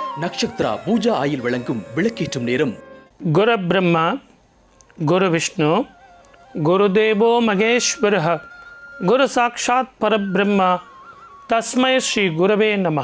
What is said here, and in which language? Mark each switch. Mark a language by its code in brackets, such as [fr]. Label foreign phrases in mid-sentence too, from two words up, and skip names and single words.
[ta] நக்ஷத்ரா பூஜா ஆயில் வழங்கும் விளக்கேற்றும் நேரம். [sa] गुरु ब्रह्मा गुरु विष्णु गुरु देवो महेश्वरः गुरु साक्षात् परब्रह्म तस्मै श्री गुरवे नमः.